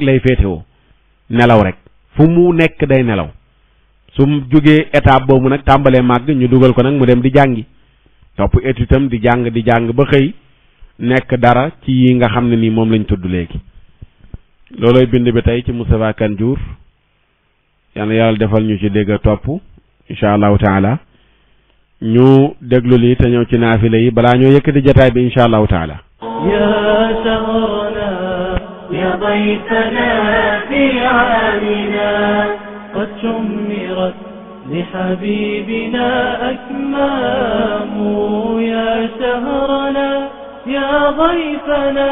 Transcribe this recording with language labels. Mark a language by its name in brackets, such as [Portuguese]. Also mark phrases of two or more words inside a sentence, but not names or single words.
[Wolof] lay féetewoo nelaw rek fu mu nekk day nelaw su mu jógee étape boobu nag tàmbalee màgg ñu dugal ko nag mu dem di jàngi topp étude am di jàng ba xëy nekk dara ci yi nga xam ne nii moom lañ tudd léegi looloy bind bi tey ci Moustapha Kane Diour yal na yàlla defal ñu ci dégg topp [Arabic] إن شاء الله تعالى [Wolof] ñu déglu lii te ñëw ci naafila yi balaa ñoo yëkkati jataay bi [Arabic] إن شاء الله تعالى يا شهرنا يا ضيفنا في عامنا قد شمرت لحبيبنا أكمام يا شهرنا يا ضيفنا